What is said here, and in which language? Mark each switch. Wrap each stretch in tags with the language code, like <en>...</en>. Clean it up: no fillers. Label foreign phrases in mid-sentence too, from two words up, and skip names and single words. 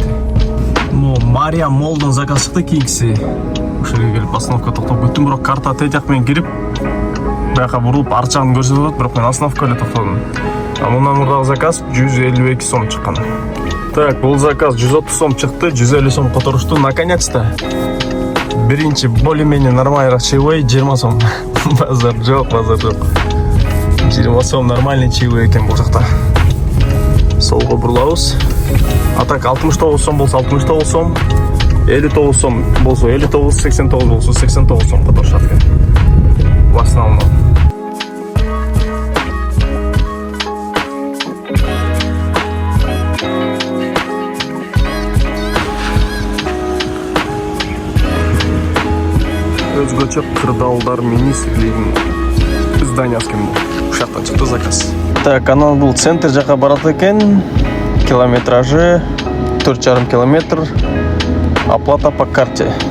<ky>Мария Молдон заказ чыкты кийинкиси. Ушул жерге келип остановка токтоп бүттүм, бирок карта тет жак менен кирип, бияка бурулуп ар жагын көрсөтүп атат, бирок мен остановка эле токтодум. А мындан мурдагы заказ 152 сом чыккан. Так, бул заказ 130 сом чыкты, 150 сом которушту. Наконец-то. Биринчи</ky> <ru>более-менее нормальный чаевой</ru> <ky>20 сом. Базар жок. 20 сом</ky> <ru>нормальный чаевой</ru> <ky>экен бул жакта. Солго бурулабыз. А так 69 сом болсо 69 сом, 59 сом болсо 59, 89 болсо 89 сом которушат экен.</ky> <ru>В основном.</ru> <ky>Өзгөчө кырдаалдар министрлигинин зданиясымен ушактан чыкты заказ. Так, анан бул центр жака барат экен. Километражы 4,5 километр.</ky> <ru>Оплата по карте.</ru>